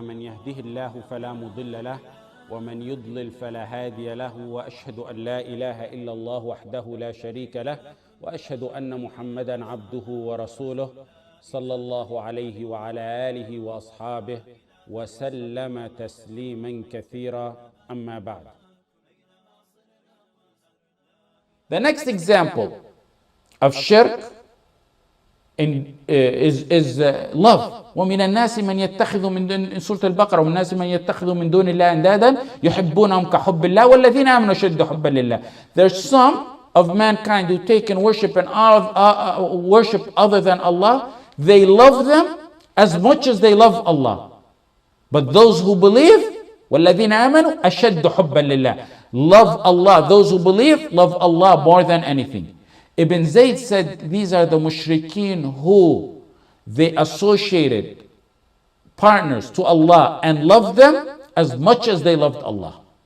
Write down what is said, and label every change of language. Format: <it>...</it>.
<ar>من يهده الله فلا مضل له ومن يضلل فلا هادي له، وأشهد أن لا إله إلا الله وحده لا شريك له، وأشهد أن محمدا عبده ورسوله صلى الله عليه وعلى آله وأصحابه وسلم تسليما كثيرا. أما بعد.</ar> <en>The next example of shirk is love.</en> <ar>ومن الناس من يتخذ من دون سورة البقرة ومن الناس من يتخذ من دون الله أندادا يحبونهم كحب الله والذين آمنوا أشد حبا لله.</ar> <en>There's some of mankind who take and worship and worship other than Allah. They love them as much as they love Allah. But those who believe,</en> <ar>وَالَّذِينَ آمَنُوا أَشَدُّ حُبًّا لِلَّهِ,</ar> <en>love Allah. Those who believe love Allah more than anything. Ibn Zayd said these are the Mushrikeen who they associated partners to Allah and loved them as much as they loved Allah.</en>